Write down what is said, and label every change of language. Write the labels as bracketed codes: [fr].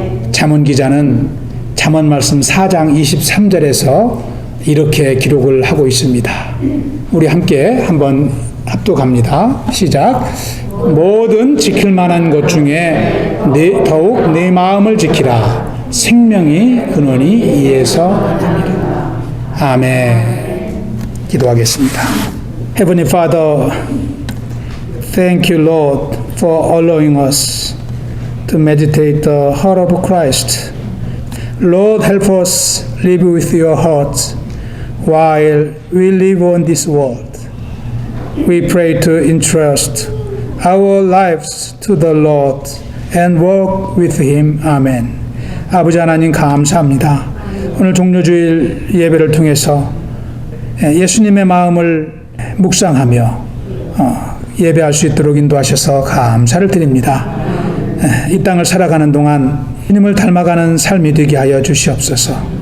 [ko] 잠언 기자는 잠언 말씀 4장 23절에서 이렇게 기록을 하고 있습니다. 우리 함께 한번 합독합니다. 시작. 모든 지킬 만한 것 중에 더욱 내 마음을 지키라. 생명이 근원이 이에서 납니다. 아멘. 기도하겠습니다. [en] Heavenly Father, thank you, Lord, for allowing us to meditate the heart of Christ. Lord, help us live with your heart while we live on this world. We pray to entrust our lives to the Lord and walk with Him. Amen. [ko] 아버지 하나님 감사합니다. 오늘 종료주일 예배를 통해서 예수님의 마음을 묵상하며 예배할 수 있도록 인도하셔서 감사를 드립니다. 이 땅을 살아가는 동안 주님을 닮아가는 삶이 되게 하여 주시옵소서.